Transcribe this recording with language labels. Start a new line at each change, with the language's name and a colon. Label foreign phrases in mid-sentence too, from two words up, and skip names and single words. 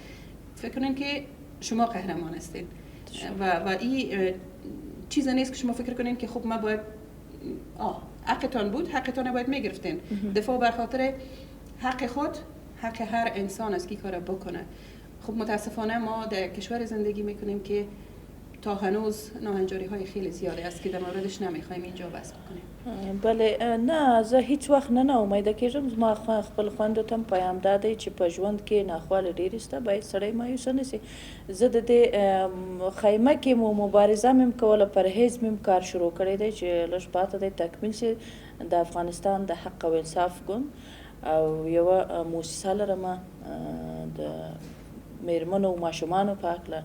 Persian: فکر کنین که شما قهرمان هستین و این چیز نیست که شما فکر کنین که خب ما باید حقتان بود، حقتان باید میگرفتین. دفاع بر خاطر حق خود، حق هر انسان است که کار بکنه. خب متاسفانه ما در کشور زندگی میکنیم که تا هنوز ناهنجاری های خیلی زیاده است که در موردش نمیخوایم اینجا بحث بکنیم. بله،
Pashto: نه زه هیڅ وخت نه امیده کېږم. زما خپل خویندو ته پیام دا دی چې په ژوند کې ناخواله ډېرې شته، باید سړی مایوسه نه سي. زه د دې خیمه کې مبارزه مې کوله، پرهیز مې کار شروع کړی دی چې لږ پاته دی تکمیل شي. د افغانستان د حق او انصاف ګوند او یوه موسسه لرم د میرمنو او ماشومانو په هکله.